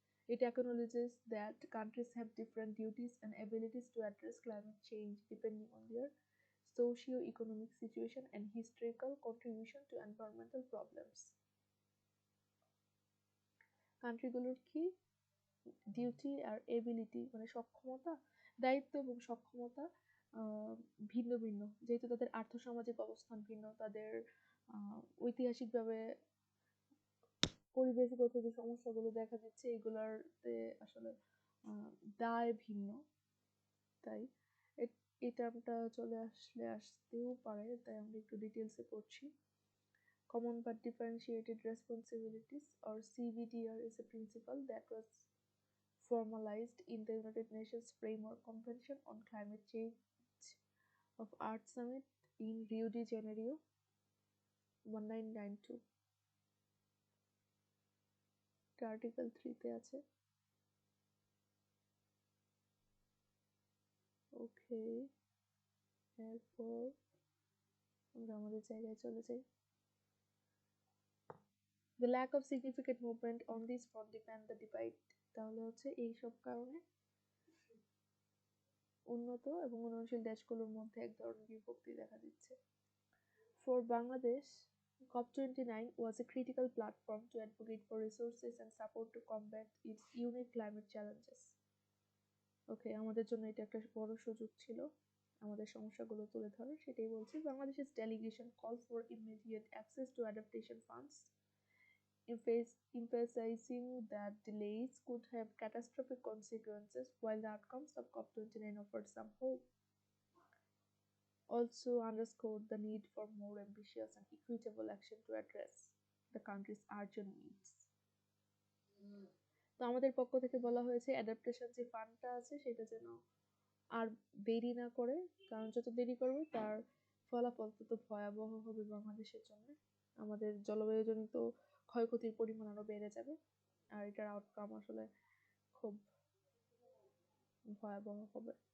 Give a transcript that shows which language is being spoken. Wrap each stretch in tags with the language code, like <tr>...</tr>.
<en>It acknowledges that countries have different duties and abilities to address climate change depending on their socio-economic situation and historical contribution to environmental problems.</en> <bn>কান্ট্রিগুলোর কি duty আর ability, মানে সক্ষমতা, দায়িত্ব এবং সক্ষমতা ভিন্ন ভিন্ন, যেহেতু তাদের আর্থসামাজিক অবস্থান ভিন্ন, তাদের ঐতিহাসিকভাবে পরিবেশগত যে সমস্যাগুলো দেখা দিচ্ছে এগুলোতে আসলে দায় ভিন্ন। তাই এই টার্মটা চলে আসতেও পারে, তাই আমরা একটু ডিটেলসে পড়ছি।</bn> <en>Common but differentiated responsibilities, or CBDR, is a principle that was formalized in the United Nations Framework Convention on Climate Change of Earth Summit in Rio de Janeiro 1992।</en> <bn>Article 3 তে আছে। ওকে, এরপর আমরা আমাদের জায়গায় চলে যাই।</bn> <en>The lack of significant movement on this front depend the divide,</en> <bn>তাহলে হচ্ছে এই সব কারণে উন্নত এবং উন্নয়নশীল দেশগুলোর মধ্যে এক ধরনের বিভক্তি দেখা দিচ্ছে।</bn> <en>For Bangladesh, COP29 was a critical platform to advocate for resources and support to combat its unique climate challenges.</en> <bn>ওকে, আমাদের জন্য এটা একটা বড় সুযোগ ছিল আমাদের সমস্যাগুলো তুলে ধরার। সেটাই বলছি, বাংলাদেশের</bn> <en>delegation called for immediate access to adaptation funds, emphasizing that delays could have catastrophic consequences, while the outcomes of COP29 offered some hope. Also underscored the need for more ambitious and equitable action to address the country's urgent needs.</en> <bn>তো আমাদের পক্ষ থেকে বলা হয়েছে adaptation যে ফান্ডটা আছে সেটা যেন আর দেরি না করে, কারণ যত দেরি করবে তার ফলাফল তত ভয়াবহ হবে বাংলাদেশের জন্য। আমাদের জলবায়ুজনিত ক্ষয়ক্ষতির পরিমাণ আরো বেড়ে যাবে, আর এটার আউটকাম আসলে খুব ভয়াবহ হবে।</bn>